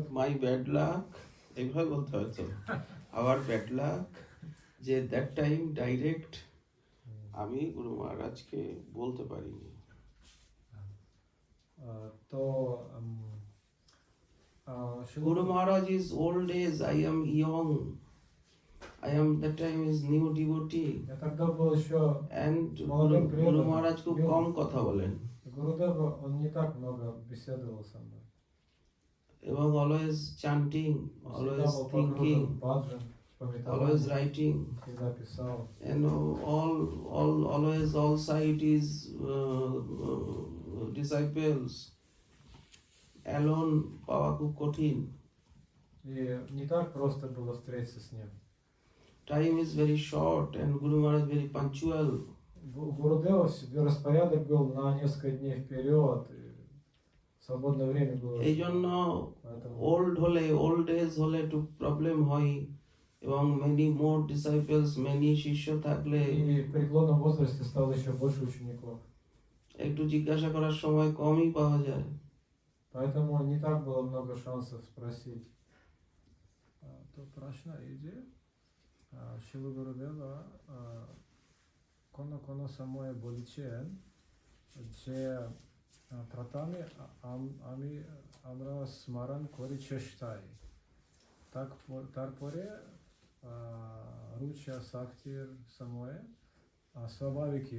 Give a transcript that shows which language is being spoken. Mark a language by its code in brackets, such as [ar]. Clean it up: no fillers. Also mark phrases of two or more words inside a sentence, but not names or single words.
[en] my bad luck, [bn] এইভাবে বলতে হয়তো আবার [en] bad luck, [bn] যে [en] that time direct [bn] আমি গুরু মহারাজকে বলতে পারিনি। তো শিল [en] Guru Maharaj is old age, I am young. I am that time is new devotee. [ru] Я тогда был еще [en] And [ru] молодым [en] Guru [ru] преданным. [bn] Maharaj খুব কম কথা বলেন [ru] Гурудев, он не так много беседовал со мной. [en] এবং always chanting, [ru] Он [en] always [ru] всегда был [en] thinking, [ru] погружен в баджан, в [en] always [ru] пометование, [en] writing, [ru] всегда писал. [en] and always all sight is disciples. [bn] Alone পাওয়া খুব কঠিন. [ru] И не так просто было встретиться с ним. [en] Time is very short and Guru Maharaj very punctual. [ru] У Гурудева себе распорядок был на несколько дней вперед, и свободное время было. [bn] এই জন্য [ru] Поэтому [en] old age [bn] হলে একটু প্রবলেম হয় এবং [en] many more disciples many [bn] শিষ্য থাকলে [ru] и в преклонном возрасте стало еще больше учеников. [bn] একটু জিজ্ঞাসা করার সময় কমই পাওয়া যায়। [ru] Поэтому не так было много шансов спросить. То прашна иде, [bn] Шилу Гурудева কোনো সময় বলেছেন যে প্রথমে আমরা স্মরণ করি চেষ্টায়, তারপরে রুচি আসক্তির সময়ে স্বাভাবিকই।